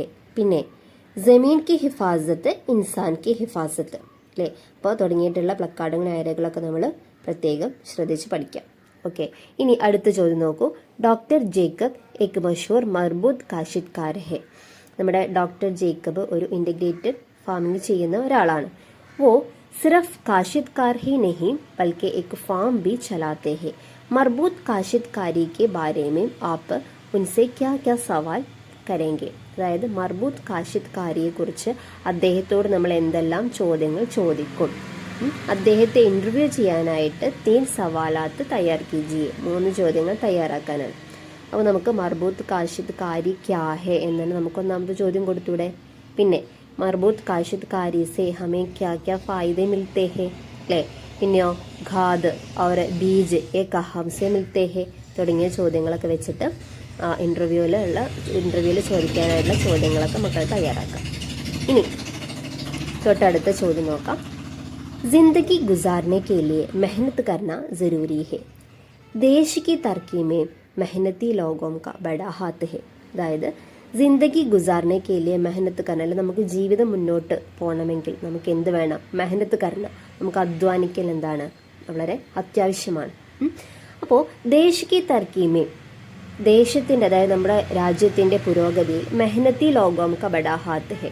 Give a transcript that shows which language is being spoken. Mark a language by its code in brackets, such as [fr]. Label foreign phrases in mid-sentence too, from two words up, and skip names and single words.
[hi] പിന്നെ ज़मीन की हिफ़ाज़त इंसान की हिफ़ाज़त അല്ലേ. [ml] അപ്പോൾ തുടങ്ങിയിട്ടുള്ള പ്ലക്കാർഡും നായരകളൊക്കെ നമ്മൾ പ്രത്യേകം ശ്രദ്ധിച്ച് പഠിക്കാം. ഓക്കെ, ഇനി അടുത്ത ചോദ്യം നോക്കൂ. [hi] डॉक्टर जैकब एक मशहूर मरबूत काश्तकार है. [ml] നമ്മുടെ ഡോക്ടർ ജേക്കബ് ഒരു [en] integrated farming [ml] ചെയ്യുന്ന ഒരാളാണ്. [hi] वो सिर्फ काश्तकार ही नहीं बल्कि एक फार्म भी चलाते हैं. मरबूत काश्तकारी के बारे में आप उनसे क्या क्या सवाल करेंगे. [ml] അതായത് മർബൂത്ത് കാശ്തക്കാരിയെ കുറിച്ച് അദ്ദേഹത്തോട് നമ്മൾ എന്തെല്ലാം ചോദ്യങ്ങൾ ചോദിക്കും. അദ്ദേഹത്തെ ഇൻ്റർവ്യൂ ചെയ്യാനായിട്ട് 3 [hi] सवालात तैयार कीजिए. [ml] 3 ചോദ്യങ്ങൾ തയ്യാറാക്കാനാണ്. അപ്പോൾ നമുക്ക് [hi] मरबूत काश्तकारी क्या है [ml] എന്നാണ് നമുക്ക് ഒന്നാമത്തെ ചോദ്യം കൊടുത്തൂടെ. [hi] പിന്നെ मरबूत काश्तकारी से हमें क्या क्या फ़ायदे मिलते हैं അല്ലേ. [ml] പിന്നെയോ [hi] खाद और बीज ये कहाँ से मिलते हैं [ml] തുടങ്ങിയ ചോദ്യങ്ങളൊക്കെ വെച്ചിട്ട് ഇൻ്റർവ്യൂവിൽ ചോദിക്കാനായിട്ടുള്ള ചോദ്യങ്ങളൊക്കെ മക്കൾ തയ്യാറാക്കാം. ഇനി തൊട്ടടുത്ത ചോദ്യം നോക്കാം. [hi] जिंदगी गुजारने के लिए मेहनत करना ज़रूरी है. देश की तरक्की में मेहनती लोगों का बड़ा हाथ है. അതായത് ज़िंदगी गुज़ारने के लिए मेहनत करना. [ml] നമുക്ക് ജീവിതം മുന്നോട്ട് പോകണമെങ്കിൽ നമുക്ക് എന്ത് വേണം? [hi] मेहनत करना. [ml] നമുക്ക് അധ്വാനിക്കൽ എന്താണ്? വളരെ അത്യാവശ്യമാണ്. [hi] അപ്പോൾ देश की तरक़्क़ी में, [ml] ദേശത്തിൻ്റെ അതായത് നമ്മുടെ രാജ്യത്തിൻ്റെ പുരോഗതിയിൽ [hi] मेहनती लोगों का बड़ा हाथ है.